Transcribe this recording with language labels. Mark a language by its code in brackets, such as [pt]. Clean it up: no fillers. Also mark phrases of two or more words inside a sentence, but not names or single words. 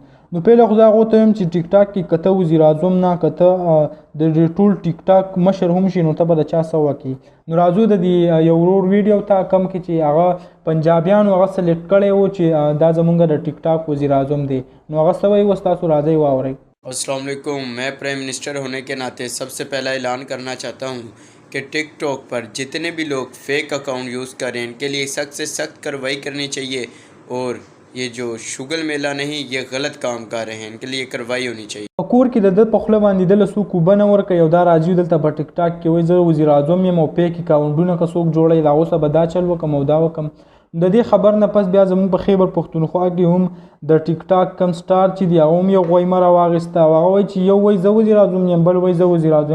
[ps] نو پیله خو زه هغو ته وایم چې ټیک ټاک کې که ته وزیر اعظم نه که ته د ټول ټیک ټاک مشر هم شي نو ته به د چا څه وکړي. نو راځو د دې یو ورور ویډیو ته کم کې چې هغه پنجابیانو هغه سلیکټ کړی و چې دا زمونږ د ټیک ټاک وزیر اعظم دی. نو هغه څه وایي اوس تاسو راځئ واورئ. [ar] السلام عليكم. [ur] میں [en] prime minister [ur] ہونے کے ناطے سب سے پہلا اعلان کرنا چاہتا ہوں کہ ٹک ٹاک پر جتنے بھی لوگ [en] fake account use [ur] کریں ان کے لیے سخت سے سخت کارروائی کرنی چاہیے اور یہ جو شغل میلہ نہیں یہ غلط کام کر رہے ہیں ان کے لیے کارروائی ہونی چاہیے. [ps] کور کې د په خوله باندې د څوک اوبه نه ورکوي او دا راځي دلته په ټیک ټاک کې وایي زه وزیر اعظم یم او پیک اکاونټونه که څوک جوړوي د هغو سره به دا چل وکړم او دا وکړم. د دې خبر نه پس بیا زموږ په خیبر پښتونخوا کې هم د ټیک ټاک کم سټار چې دی هغه هم یو غویمه راواخیسته او هغه وایي چې یو وایي زه وزیر اعظم یم بل وایي زه وزیر اعظم یم.